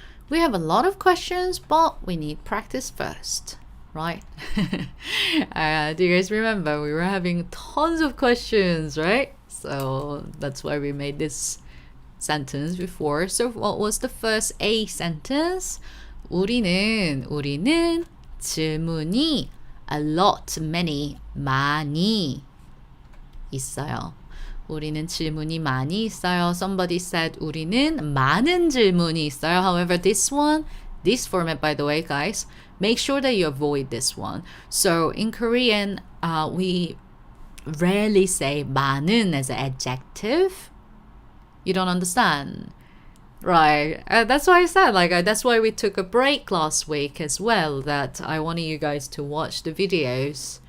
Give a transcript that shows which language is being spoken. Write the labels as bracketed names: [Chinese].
[English] We have a lot of questions, but we need practice first, right? Do you guys remember we were having tons of questions, right? So, that's why we made this sentence before. So what was the first A sentence? [Korean] 우리는 질문이 [English] a lot, many, [Korean] 많이 있어요. 우리는 질문이 많이 있어요. [English] Somebody said [Korean] 우리는 많은 질문이 있어요. [English] However, this format, by the way, guys, make sure that you avoid this one. So in Korean, we rarely say 많은 as an adjective. You don't understand, right? That's why I said, that's why we took a break last week as well, that I wanted you guys to watch the videos.